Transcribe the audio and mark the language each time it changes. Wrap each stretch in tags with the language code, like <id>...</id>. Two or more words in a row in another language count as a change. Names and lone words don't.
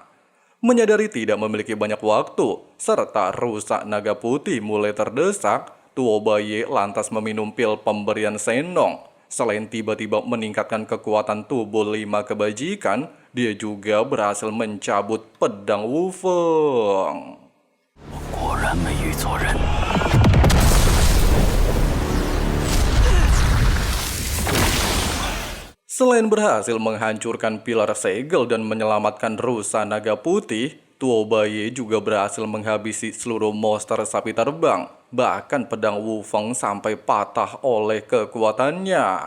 <id>Menyadari tidak memiliki banyak waktu, serta rusa naga putih mulai terdesak, Tuo Bayi lantas meminum pil pemberian Senong. Selain tiba-tiba meningkatkan kekuatan tubuh 5 kebajikan, dia juga berhasil mencabut pedang Wu Feng.</id> <zh>果然没遇错人。</zh> <id>Selain berhasil menghancurkan pilar segel dan menyelamatkan rusa naga putih, Tuo Bayi juga berhasil menghabisi seluruh monster sapi terbang. Bahkan pedang Wu Feng sampai patah oleh kekuatannya.</id>